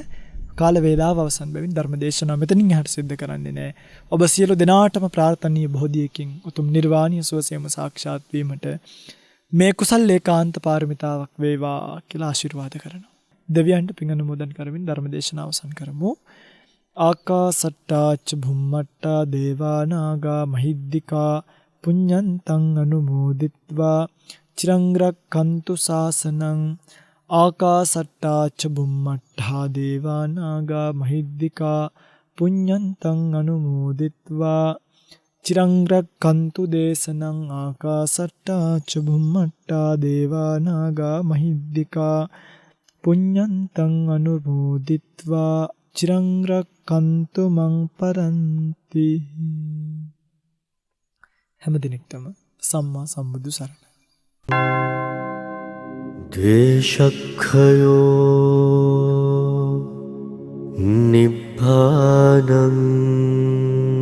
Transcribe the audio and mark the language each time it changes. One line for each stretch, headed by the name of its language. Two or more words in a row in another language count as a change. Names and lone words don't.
Sinhala: කාල වේලාව අවසන් බැවින් ධර්ම දේශනාව මෙතනින් එහාට සිද්ධ කරන්නේ නැහැ. ඔබ සියලු දෙනාටම ප්‍රාර්ථනීය බෝධියකින් උතුම් නිර්වාණීය සුවසේම සාක්ෂාත් වීමට මේ කුසල් ඒකාන්ත පාරමිතාවක් වේවා කියලා ආශිර්වාද කරනවා. දෙවියන්ට පින් අනුමෝදන් කරමින් ධර්ම දේශනාව අවසන් කරමු.
Pali: ආකාසට්ටා ච භුම්මට්ටා දේවා නාග මහිද්దికා පුඤ්ඤන්තං අනුමෝදිත්වා චිරං රක්ඛන්තු ශාසනං. ආකාසට්ටා ච භුම්මට්ටා දේවා නාග මහිද්దికා පුඤ්ඤන්තං අනුමෝදිත්වා චිරං රක්ඛන්තු දේශනං. ආකාසට්ටා ච භුම්මට්ටා දේවා නාග මහිද්దికා පුඤ්ඤන්තං අනුමෝදිත්වා චිරං රක්ඛන්තු මං පරන්ති.
Sinhala: හැම දිනෙකටම සම්මා සම්බුදු සරණයි.
Pali: ද්වේෂක්ඛයෝ නිබ්බානං